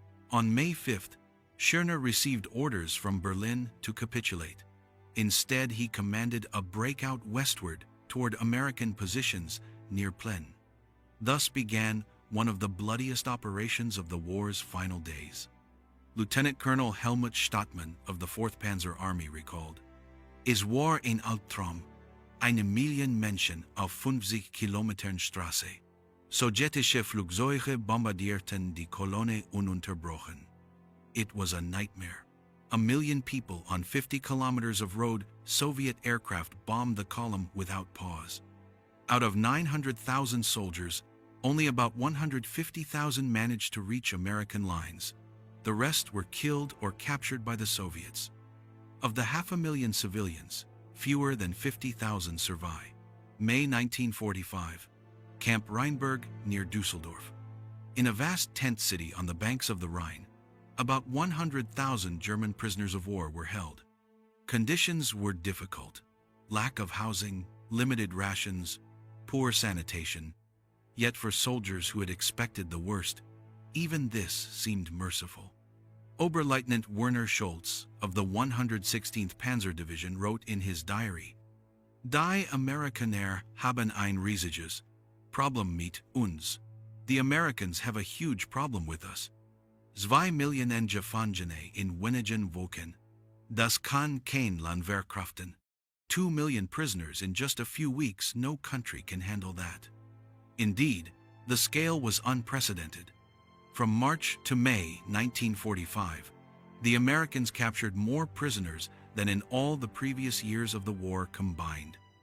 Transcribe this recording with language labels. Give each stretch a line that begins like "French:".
English: On May 5th, Schörner received orders from Berlin to capitulate. Instead, he commanded a breakout westward toward American positions near Plen. Thus began one of the bloodiest operations of the war's final days. Lieutenant Colonel Helmut Stadtmann of the 4th Panzer Army recalled,
German: "Es war ein Albtraum, eine Million Menschen auf 50 Kilometern Straße. Sowjetische Flugzeuge bombardierten die Kolonne ununterbrochen."
English: It was a nightmare. 1,000,000 people on 50 kilometers of road, Soviet aircraft bombed the column without pause. Out of 900,000 soldiers, only about 150,000 managed to reach American lines. The rest were killed or captured by the Soviets. Of the 500,000 civilians, fewer than 50,000 survive. May 1945, Camp Rheinberg near Dusseldorf. In a vast tent city on the banks of the Rhine, about 100,000 German prisoners of war were held. Conditions were difficult: lack of housing, limited rations, poor sanitation. Yet for soldiers who had expected the worst, even this seemed merciful. Oberleutnant Werner Scholz of the 116th Panzer Division wrote in his diary,
German: "Die Amerikaner haben ein riesiges Problem mit uns."
English: The Americans have a huge problem with us.
German: 2 Millionen Gefangene in wenigen Wochen. Das kann kein Land verkraften.
English: 2 million prisoners in just a few weeks. No country can handle that. Indeed, the scale was unprecedented. From March to May 1945, the Americans captured more prisoners than in all the previous years of the war combined.